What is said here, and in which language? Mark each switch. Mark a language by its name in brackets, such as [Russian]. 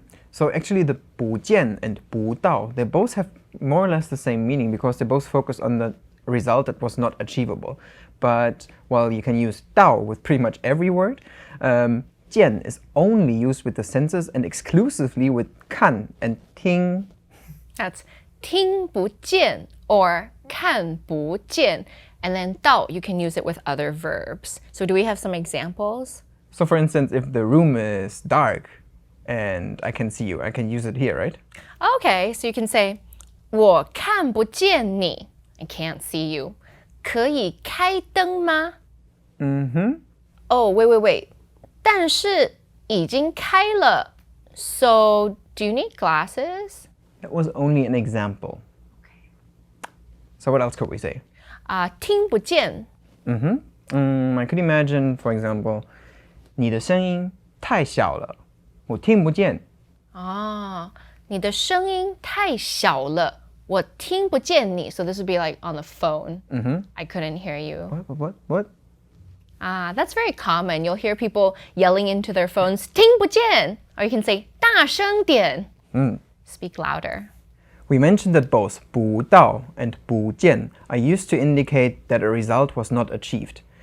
[English] So actually the 不见 and 不到, they both have more or less the same meaning because they both focus on the result that was not achievable. But while you can use 到 with pretty much every word, 见 is only used with the senses and exclusively with 看 and 听. That's 听不见 or 看不见. And then 到, you can use it with other verbs. So do we have some examples? So for instance, if the room is dark and I can see you, I can use it here, right? Okay, so you can say [Chinese] 我看不见你. [English] I can't see you. [Chinese] 可以开灯吗? [English] Oh, wait. [Chinese] 但是已经开了. [English] So, do you need glasses? That was only an example. So what else could we say? [Chinese] 听不见. [English] I could imagine, for example, [Chinese] 你的声音太小了，我听不见。你的声音太小了，我听不见你. [English] So this would be like on the phone. I couldn't hear you. What? That's very common. You'll hear people yelling into their phones, 听不见. Or you can say, [Chinese] 大声点. [English] Speak louder. We mentioned that both 不到 and 不见 are used to indicate that a result was not achieved.